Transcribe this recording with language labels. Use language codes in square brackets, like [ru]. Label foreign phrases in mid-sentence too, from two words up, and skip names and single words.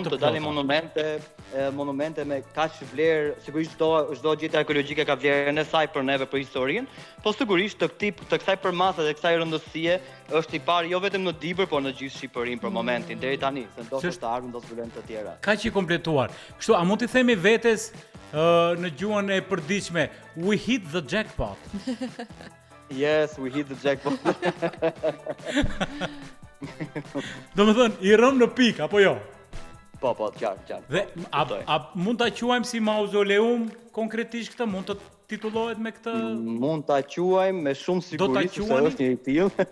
[sq] Të dalin monumente me kaq vlerë, sigurisht çdo gjetje arkeologjike ka vlerën e saj për neve për historinë, po sigurisht të kësaj përmase dhe kësaj rëndësie është i parë jo vetëm në Dibër, por në gjithë Shqipërinë për momentin deri tani, se ndoshta të ardhmen do zbulojnë të tjera. Kaq i kompletuar. Kështu, a mund t'i themi vetes në gjuhën e përditshme, [en] we hit the jackpot? Yes, we hit the jackpot. [sq] Do më thënë, i rëm në pik, apo jo? Po, qartë. Dhe a mund ta quajmë si mauzoleum konkretisht këtë? Mund të titullohet me këtë? Mund ta quajmë me shumë siguri se është një i tillë.